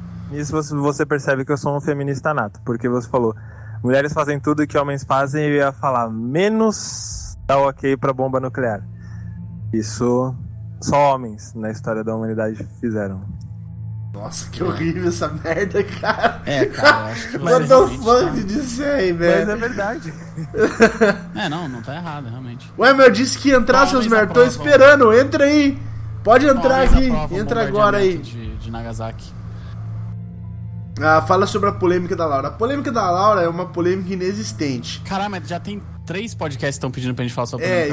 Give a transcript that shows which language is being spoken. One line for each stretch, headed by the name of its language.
Portuguese: Isso você percebe que eu sou um feminista nato, porque você falou... Mulheres fazem tudo que homens fazem e eu ia falar, menos dar ok pra bomba nuclear. Isso só homens na história da humanidade fizeram. Nossa, que horrível essa merda, cara. É, cara, eu acho que...
English: What the fuck did you say, velho?
Portuguese: Mas é verdade. É, não tá errado, realmente. Ué, meu, eu disse que ia entrar, seus merda. Tô esperando, entra aí. Pode entrar aqui, entra agora aí. De Nagasaki. Ah, fala sobre a polêmica da Laura. A polêmica da Laura é uma polêmica inexistente. Caramba, já tem 3 podcasts que estão pedindo pra gente falar sobre a polêmica